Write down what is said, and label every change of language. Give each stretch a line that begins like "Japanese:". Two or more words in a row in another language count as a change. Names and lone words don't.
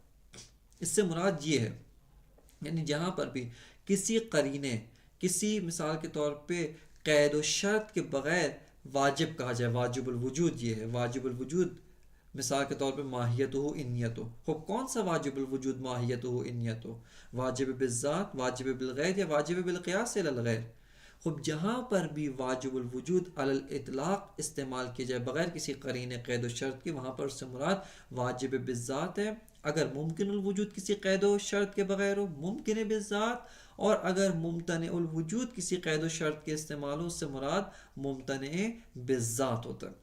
Urdu: اس سے مراد یہ ہے، یعنی جہاں پر بھی کسی قرینے، کسی مثال کے طور پہ قید و شرط کے بغیر واجب کہا جائے، واجب الوجود یہ ہے، واجب الوجود مثال کے طور پہ ماہیت ہو انیت ہو، خب کون سا واجب الوجود ماہیت ہو انیت ہو، واجب بالذات، واجب بالغیر یا واجب بالقیاس الی الغیر؟ خب جہاں پر بھی واجب الوجود علی الاطلاق استعمال کیا جائے بغیر کسی قرین قید و شرط کی، وہاں پر اس سے مراد واجب بالذات ہے۔ اگر ممکن الوجود کسی قید و شرط کے بغیر ہو، ممکن بالذات، اور اگر ممتنع الوجود کسی قید و شرط کے استعمال ہو، اس سے مراد ممتنع بالذات ہوتا ہے۔